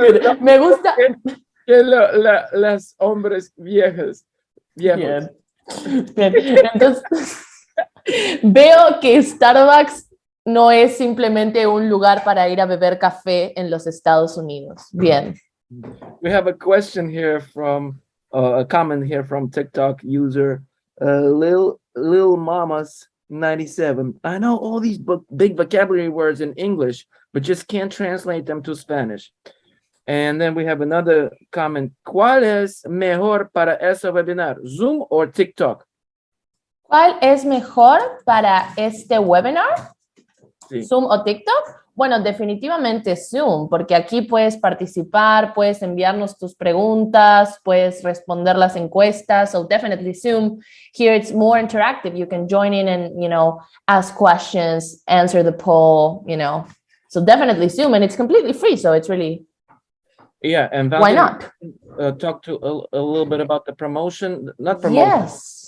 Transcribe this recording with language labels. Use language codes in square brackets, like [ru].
[es] good. Me gusta. que las hombres viejos. Bien. Bien. Entonces, veo que Starbucks no es simplemente un lugar para ir a beber café en los Estados Unidos. Bien. [en] We have a question here from a comment here from TikTok user Lil Mamas 97. I know all these big vocabulary words in English, but just can't translate them to Spanish. And then we have another comment. [es] ¿Cuál es mejor para ese webinar? ¿Zoom or TikTok? ¿Cuál es mejor para este webinar? Sí. ¿Zoom o TikTok? Bueno, definitivamente Zoom, porque aquí puedes participar, puedes enviarnos tus preguntas, puedes responder las encuestas. [en] So definitely Zoom. Here it's more interactive. You can join in and, ask questions, answer the poll, So definitely Zoom, and it's completely free. So it's really, Yeah, and why Valentina, not? talk to a little bit about the promotion, not promotion, Yes.